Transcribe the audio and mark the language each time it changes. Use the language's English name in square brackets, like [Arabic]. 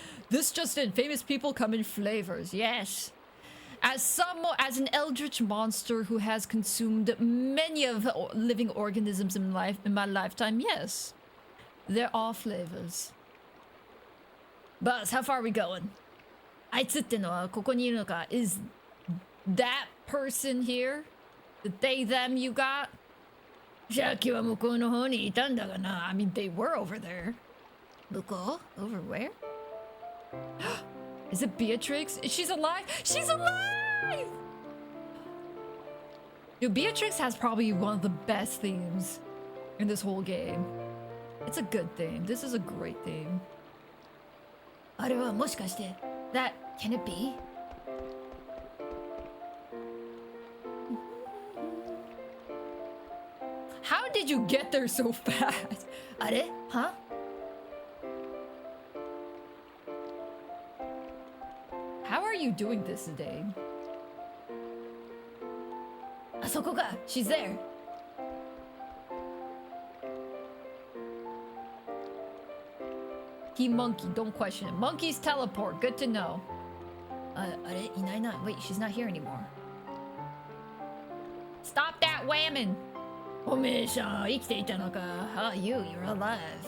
[English] This just in, famous people come in flavors, yes. As an eldritch monster who has consumed many of living organisms in my lifetime, yes. They're all flavors. Buzz, how far are we going? [Japanese] あいつってのはここにいるのか [English] Is that person here? The they, them you got? [Japanese] さっきは向こうの方にいたんだがな。 [English] I mean, they were over there. [Japanese] 向こう [English] Over where? Is it Beatrix? She's alive? She's alive! Dude, Beatrix has probably one of the best themes in this whole game. It's a good theme. This is a great theme. [Japanese] あれはもしかして [English] That, can it be? How did you get there so fast? [Japanese] あれ [English] Huh? How are you doing this today? [Japanese] あそこか [English] She's there. He monkey, don't question it. Monkeys teleport, good to know. [Japanese] あれいないな [English] Wait, she's not here anymore. Stop that whamming! [Japanese] おめえさん生きていたのか [English] Ah, you're alive.